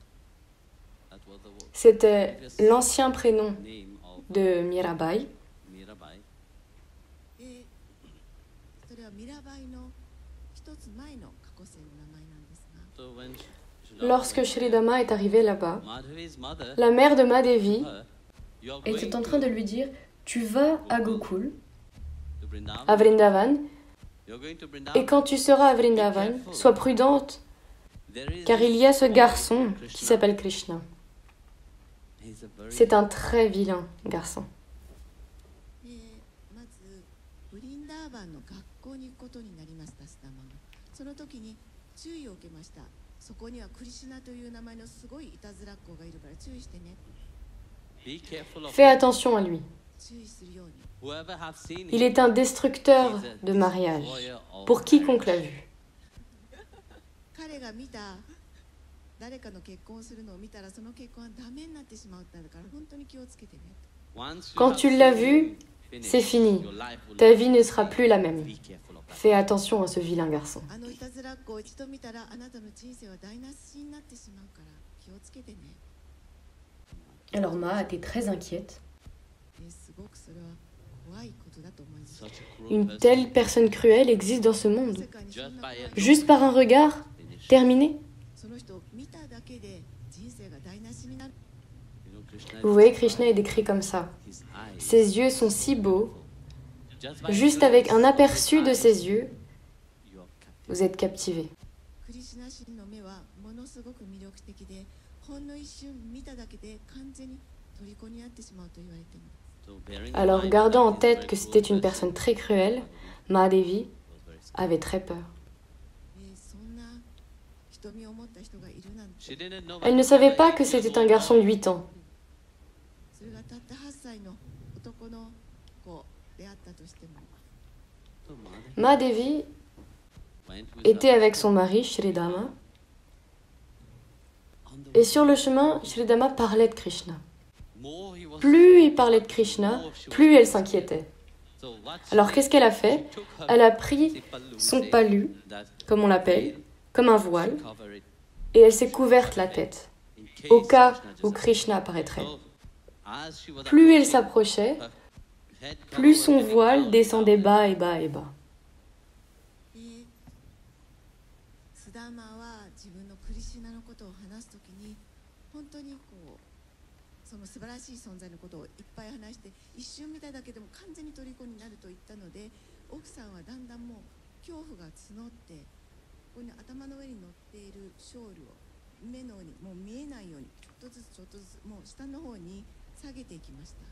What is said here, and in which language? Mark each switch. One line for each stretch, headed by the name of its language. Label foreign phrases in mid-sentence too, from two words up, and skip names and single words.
French: C'était l'ancien prénom de Mirabai.
Japanese: で、それはミラバイの一つ前の過去世の名前なんですが、
French: Lorsque Shridhama est arrivé là-bas, la mère de Mahadevi était en train de lui dire « Tu vas à Gokul, à Vrindavan, et quand tu seras à Vrindavan, sois prudente, car il y a ce garçon qui s'appelle Krishna. C'est un très vilain garçon.
Japanese: でまずブリンダーバンの学校に行くことになりました、スタマが。その時に注意を受けました。そこにはクリシュナという名前のすごいいたずらっ子がいるから注意してね。
French: Fais attention à lui.
Japanese: 注意するように。
French: Il est un destructeur de mariage, pour quiconque l'a vu.
Japanese: 彼が見た誰かの結婚するのを見たらその結婚はダメになってしまったんだから本当に気をつけてね。
French: Quand tu l'as vu, c'est fini. Ta vie ne sera plus la même. Fais attention à ce vilain garçon.
Japanese: あのいたずらっ子を一度見たらあなたの人生は台無しになってしまうから気をつけてね。
French: Alors Ma était très inquiète.
Japanese: すごくそれは怖いことだと思います。
French: Une telle personne cruelle existe dans ce monde.
Japanese: 世界にそんな怖い
French: Juste par un regard, terminé. その人を見ただけで人生が台無しになる。 Vous voyez, Krishna est décrit comme ça. Ses yeux sont si beaux. Juste avec un aperçu de ses yeux, vous êtes captivé.
Japanese: クリシュナ神の目はものすごく魅力的で、ほんの一瞬見ただけで完全に虜になってしまうと言われています。
French: Alors, gardant en tête que c'était une personne très cruelle, Mahadevi avait très peur.
Japanese: そんな瞳を持った人がいるなんて、
French: Elle ne savait pas que c'était un garçon de 8 ans.
Japanese: それがたった8歳の男の子であったとしても、
French: Mahadevi était avec son mari, Shridama. Et sur le chemin, Shridama parlait de Krishna. Plus il parlait de Krishna, plus elle s'inquiétait. Alors qu'est-ce qu'elle a fait? Elle a pris son palu, comme on l'appelle, comme un voile, et elle s'est couverte la tête, au cas où Krishna apparaîtrait. Plus elle s'approchait, plus son voile descendait bas et bas et bas.
Japanese: スダーマは自分のクリシュナのことを話すときに、本当にその素晴らしい存在のことをいっぱい話して、一瞬見ただけでも完全に虜になると言ったので、奥さんはだんだんもう恐怖が募って、ここに頭の上に乗っているショールを目のようにもう見えないようにちょっとずつちょっとずつもう下の方に下げていきました。